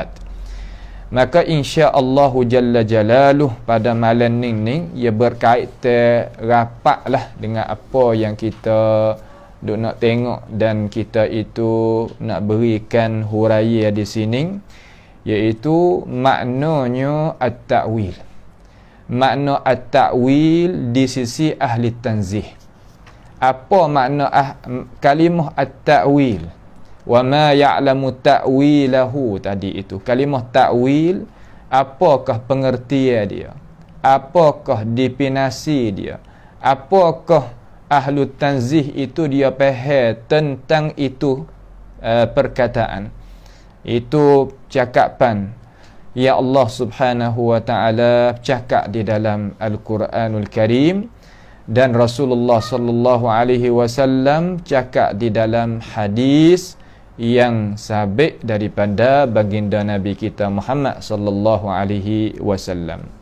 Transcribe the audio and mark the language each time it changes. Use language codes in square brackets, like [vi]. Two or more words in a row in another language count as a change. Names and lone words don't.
[ms] Maka [ar] إن شاء الله جل جلاله [ms] pada malam ni ia berkaitan rapatlah dengan apa yang kita duk nak tengok dan kita itu nak berikan huraian di sini, iaitu maknanya at-ta'wil. Makna at-ta'wil di sisi ahli tanzih. Apa makna kalimah at-ta'wil? [ar] وما يعلم تأويله [ms] tadi itu. Kalimah ta'wil, apakah pengertian dia? Apakah definisi dia? Apakah [ar] أهل التنزيه [ms] itu dia faham tentang itu perkataan? Itu cakapan [ar] يا الله سبحانه وتعالى [ms] cakap di dalam [ar] القرآن الكريم [ms] dan [ar] رسول الله صلى الله عليه وسلم [ms] cakap di dalam hadis yang sabit daripada baginda Nabi kita Muhammad [ar] صلى الله عليه وسلم.